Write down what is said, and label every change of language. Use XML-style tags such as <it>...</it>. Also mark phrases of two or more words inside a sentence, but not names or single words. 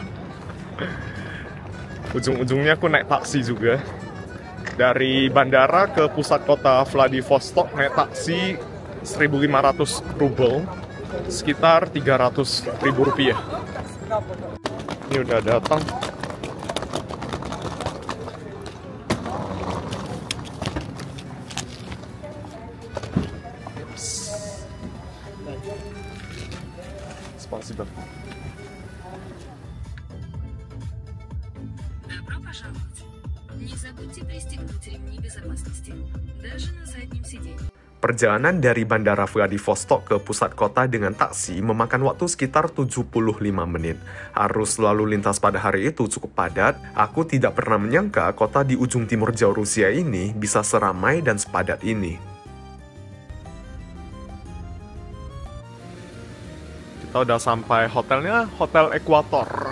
<id>Ujung-ujungnya aku naik taksi juga. Dari bandara ke pusat kota Vladivostok naik taksi 1.500 rubel, sekitar 300.000 rupiah. Ini udah datang.</id> <ru>Спасибо. Добро пожаловать. Не забудьте пристегнуть ремни безопасности, даже на заднем сиденье.</ru> <id>Perjalanan dari Bandara Vladivostok ke pusat kota dengan taksi memakan waktu sekitar 75 menit. Arus lalu lintas pada hari itu cukup padat. Aku tidak pernah menyangka kota di ujung timur jauh Rusia ini bisa seramai dan sepadat ini. Kita udah sampai hotelnya, Hotel Ekuator.</id>